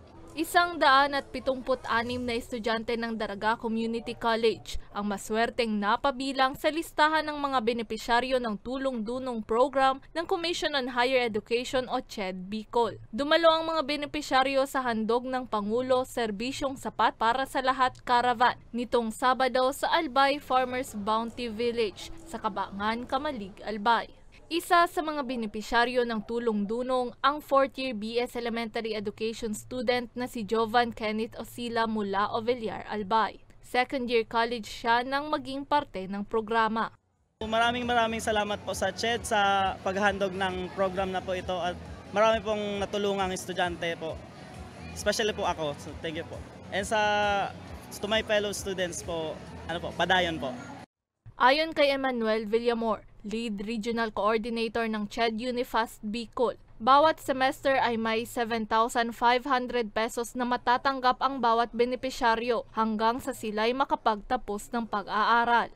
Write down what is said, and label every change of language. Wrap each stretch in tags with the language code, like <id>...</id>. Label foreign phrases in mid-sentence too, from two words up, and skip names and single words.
<tl>176 na estudyante ng Daraga Community College ang maswerteng napabilang sa listahan ng mga benepisyaryo ng tulong-dunong program ng Commission on Higher Education o CHED Bicol. Dumalo ang mga benepisyaryo sa handog ng Pangulo Serbisyong Sapat para sa Lahat Caravan nitong Sabado sa Albay Farmers Bounty Village sa Kabangan, Kamalig, Albay. Isa sa mga benepisyaryo ng tulong-dunong ang</tl> <en>4th year BS Elementary Education student</en> <tl>na si Jovan Kenneth Osila mula Ovellar, Albay. 2nd year college siya nang maging parte ng programa. Maraming salamat po sa CHED sa paghandog ng program na po ito at marami pong natulungang estudyante po. Especially po ako,</tl> <en>so thank you po. And to my fellow students po, padayon po.</en> <tl>Ayon kay Emmanuel Villamor, Lead Regional Coordinator ng CHED Unifast Bicol, bawat semester ay may 7,500 pesos na matatanggap ang bawat benepisyaryo hanggang sa sila'y makapagtapos ng pag-aaral.</tl>